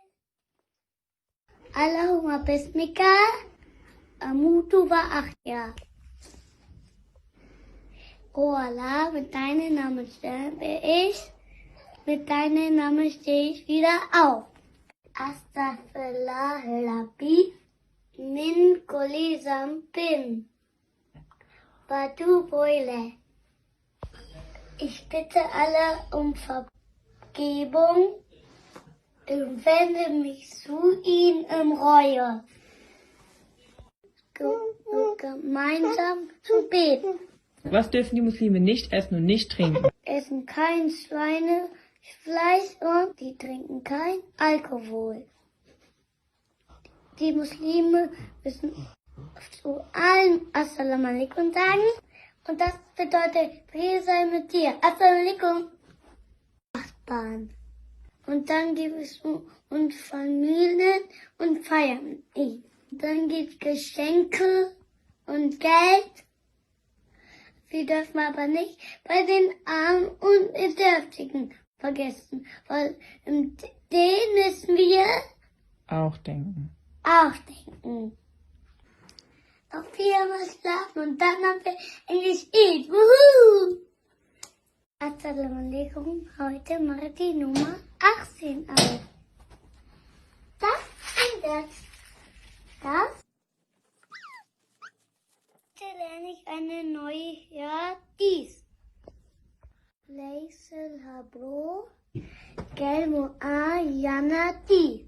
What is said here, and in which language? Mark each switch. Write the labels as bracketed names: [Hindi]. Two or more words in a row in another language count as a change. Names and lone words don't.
[Arabic] اللهم باسمك أموت وأحيا. [German] Oh Allah, mit deinem Namen sterbe ich, mit deinem Namen stehe ich wieder auf. [Arabic] أستغفر الله ربي من كل ذنب وأتوب إليه. [German] Ich bitte alle um Vergebung und wende mich zu ihm in Reue. Gemeinsam zu beten. Was dürfen die Muslime nicht essen und nicht trinken? Essen kein Schweinefleisch und die trinken kein Alkohol. Die Muslime müssen zu allen [Arabic] السلام عليكم [German] sagen und das bedeutet Friede sei mit dir. [Arabic] السلام عليكم. [German] Nachbarn. Und dann gibt es uns Familien und feiern. Dann gibt es Geschenke und Geld. Wir dürfen aber nicht bei den Armen und Bedürftigen vergessen, weil denen müssen wir Auch denken. auch denken. Noch 4-mal schlafen und dann haben wir endlich Eid. Wuhu! [Arabic] السلام عليكم, [German] heute mache ich die Nummer 18 auf. Das und das. Heute lerne ich eine neue Hadith. Leisel Habro, Gelmo A, Yanati.